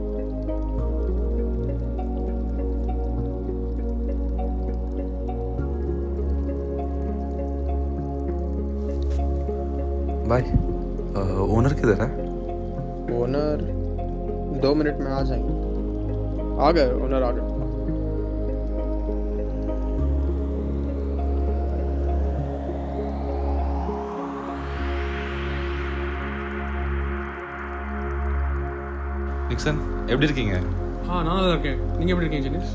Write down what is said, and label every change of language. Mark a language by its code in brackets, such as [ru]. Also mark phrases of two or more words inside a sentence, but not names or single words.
[hi] बाय. ओनर किधर है? ओनर 2 मिनट में आ जाएंगे. आ गए ओनर, आ गए. [ta] நிக்சன், எப்படி இருக்கீங்க? நான் நல்லா இருக்கேன். நீங்கள் எப்படி இருக்கீங்க ஜெனிஸ்?